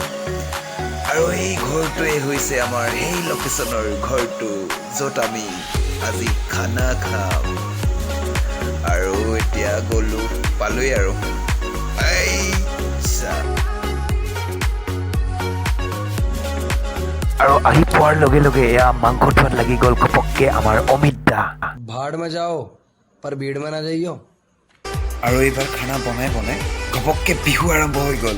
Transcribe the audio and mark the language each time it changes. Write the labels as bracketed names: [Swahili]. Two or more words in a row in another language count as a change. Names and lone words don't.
[Assamese] আৰু এই ঘৰটোৱে হৈছে আমাৰ সেই লোকেশ্যনৰ ঘৰটো য'ত আমি আজি খানা খাম। আৰু এতিয়া গ'লোঁ পালোঁৱেই আৰু আহি পোৱাৰ লগে লগে এয়া মাংস থোৱাত লাগি গ'ল ঘপককৈ আমাৰ অমিত দা। [Hindi] भाड़ में जाओ पर भीड़ में ना जाइयो। [Assamese] আৰু এইবাৰ খানা বনাই বনাই ঘপককৈ বিহু আৰম্ভ হৈ গ'ল।